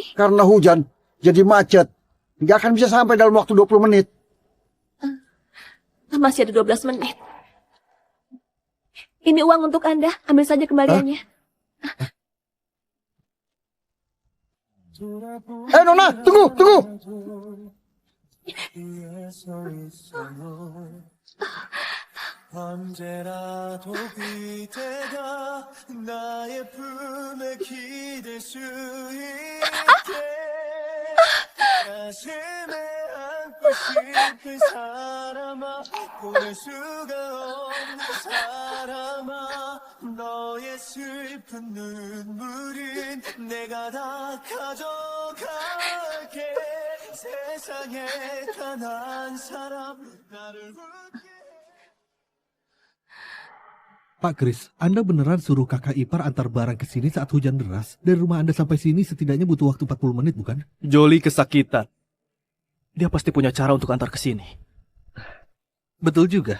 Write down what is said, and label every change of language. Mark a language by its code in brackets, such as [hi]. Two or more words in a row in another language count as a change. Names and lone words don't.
[id] Karena hujan, jadi macet. Nggak akan bisa sampai dalam waktu 20 menit. Masih ada 12 menit. Ini uang untuk Anda, ambil saja kembaliannya. Nona, tunggu, tunggu. [ko] 언제라도 그대가 나의 품에 기댈 수 있게 가슴에 안고 싶은 사람아 보낼 수가 없는 사람아 너의 슬픈 눈물은 내가 다 가져갈게 세상에 단 한 사람 나를 웃게 [id] Pak Kris, Anda beneran suruh kakak ipar antar barang ke sini saat hujan deras? Dari rumah Anda sampai sini setidaknya butuh waktu 40 menit, bukan? Jolie kesakitan. Dia pasti punya cara untuk antar ke sini. Betul juga.